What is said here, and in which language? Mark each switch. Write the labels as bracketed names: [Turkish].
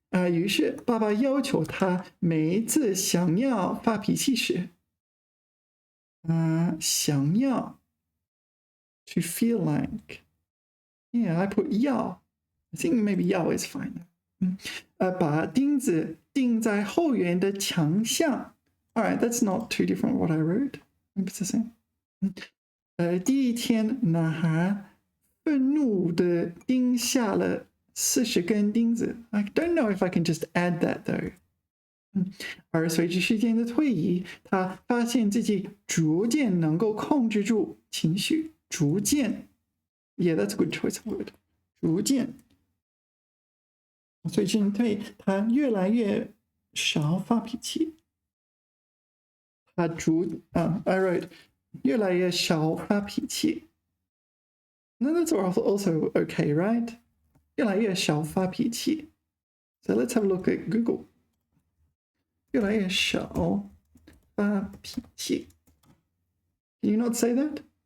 [Chinese] 于是爸爸要求他每一次想要发脾气时，想要 [English] to feel like, yeah, I put 要 I think maybe 要 is fine. [Chinese] 把钉子钉在后园的墙上。 [English] All right, that's not too different from what I wrote. Maybe it's the same. [Chinese] 第一天，男孩愤怒地钉下了40根钉子。 [English] I don't know if I can just add that though. [Chinese] 而随着时间的推移，他发现自己逐渐能够控制住情绪。 [English] 逐渐 ，Yeah, that's a good choice of word. [Chinese] 逐渐，随着对他越来越少发脾气。 [English] I wrote [Chinese] 越来越少发脾气。 [English] No, that's also okay, right? [Chinese] 越来越少发脾气。 [English] So let's have a look at Google. [Chinese] 越来越少发脾气。 [English] Can you not say that?